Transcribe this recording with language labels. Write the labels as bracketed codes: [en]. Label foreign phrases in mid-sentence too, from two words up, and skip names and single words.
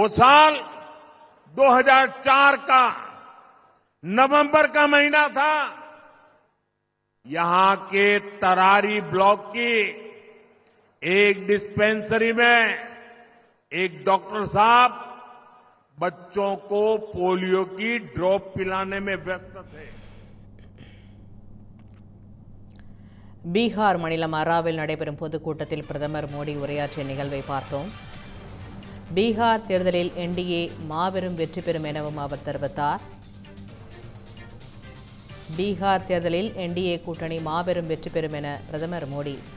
[hi] वो साल 2004 का नवंबर का महीना था। यहां के तरारी ब्लॉक की एक डिस्पेंसरी में एक डॉक्टर साहब बच्चों को पोलियो की ड्रॉप पिलाने में व्यस्त थे। [ta] பீகார் மாநிலம் அராவில் நடைபெறும் பொதுக்கூட்டத்தில் பிரதமர் மோடி உரையாற்றிய நிகழ்வை பார்த்தோம். பீகார் தேர்தலில் என்டிஏ மாபெரும் வெற்றி பெறும் எனவும் அவர் தெரிவித்தார். பீகார் தேர்தலில் என்டிஏ கூட்டணி மாபெரும் வெற்றி பெறும் என பிரதமர் மோடி